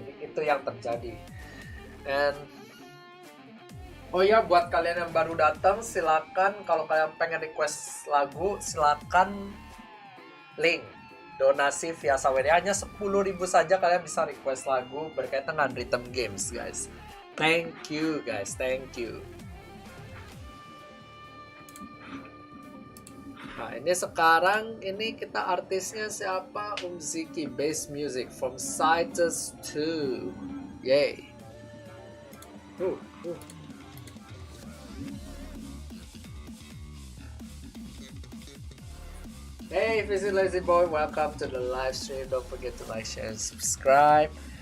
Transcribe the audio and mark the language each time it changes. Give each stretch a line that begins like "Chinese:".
Indonesian: Jadi itu yang terjadi.
English: And oh ya,
Indonesian: buat kalian yang baru datang, silakan kalau kalian pengen request lagu, silakan link donasi via saweria. Hanya 10.000 saja kalian bisa request lagu berkaitan dengan rhythm games guys.
English: Thank you guys, thank you.
Indonesian: Nah ini sekarang ini kita artisnya siapa?
English: Umziki bass music from Citus 2. Yay. Hey Busy Lazy Boy, welcome to the live stream. Don't forget to like, share, and subscribe.